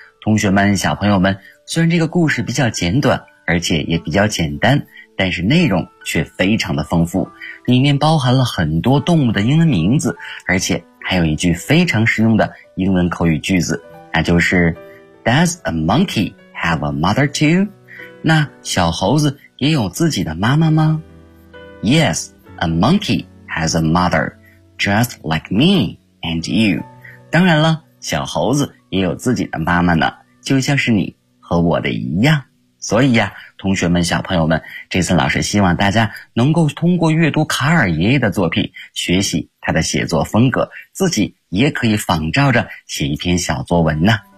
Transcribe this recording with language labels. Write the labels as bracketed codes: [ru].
[zh] 同学们，小朋友们，虽然这个故事比较简短，而且也比较简单，但是内容却非常的丰富，里面包含了很多动物的英文名字，而且还有一句非常实用的英文口语句子，那就是 [en] Does a monkey have a mother too? [zh] 那小猴子也有自己的妈妈吗？ [en] Yes, a monkey has a mother, just like me and you. [zh] 当然了，小猴子也有自己的妈妈呢，就像是你和我的一样。所以呀，同学们，小朋友们，这次老师希望大家能够通过阅读卡尔爷爷的作品，学习他的写作风格，自己也可以仿照着写一篇小作文呢。